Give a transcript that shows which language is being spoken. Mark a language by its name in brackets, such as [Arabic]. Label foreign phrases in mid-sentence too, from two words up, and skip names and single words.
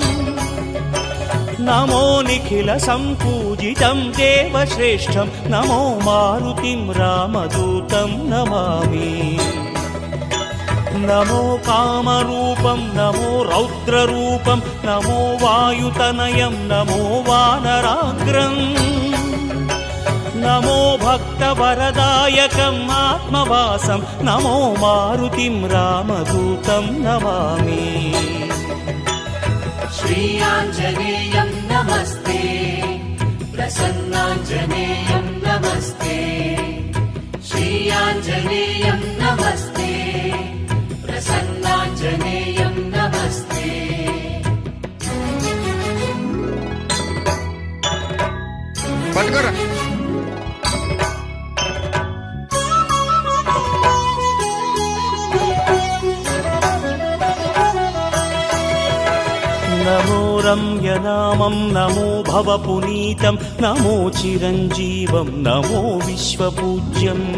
[Sanskrit] నమో నిఖిల సంపూజితం దేవశ్రేష్టం నమో మారుతిం రామదూతం నమామి నమో కామరూపం నమో రౌద్రరూపం నమో వాయుతనయం నమో వానరాగ్రం నమో భక్తవరదాయకం ఆత్మవాసం నమో మారుతిం రామదూతం నమామి श्रीयाञ्जनेयं नमस्ते प्रसन्नाञ्जनेयं नमस्ते श्रीयाञ्जनेयं नमस्ते प्रसन्नाञ्जनेयं नमस्ते [Telugu] పట్టుకోరా [Sanskrit] నమో రమ్యనామం నమో భవపునీతం నమో చిరంజీవం నమో విశ్వపూజ్యం